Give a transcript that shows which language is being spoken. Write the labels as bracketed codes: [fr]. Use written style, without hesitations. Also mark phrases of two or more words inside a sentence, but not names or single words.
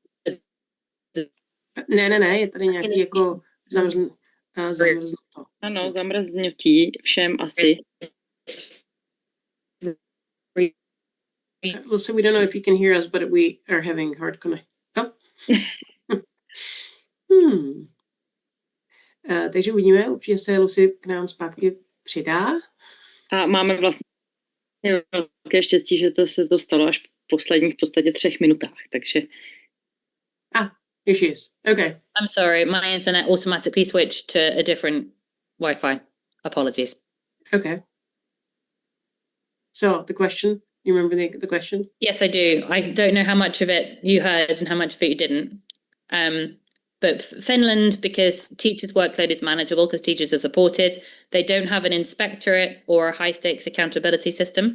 [cs] Ne, je tady nějaký jako zamrznuto. Ano, zamrznutí všem asi. [en] Lucy, we don't know if you can hear us, but we are having hard connect. [cs] Takže uvidíme, určitě se Lucy k nám zpátky přidá. A máme vlastně velké štěstí, že se to stalo až v posledních v podstatě 3 minutách, takže... [en] Here she is. Okay. I'm sorry, my internet automatically switched to a different Wi-Fi. Apologies. Okay. So the question, you remember the question? Yes, I do. I don't know how much of it you heard and how much of it you didn't. But Finland, because teachers' workload is manageable, because teachers are supported, they don't have an inspectorate or a high-stakes accountability system.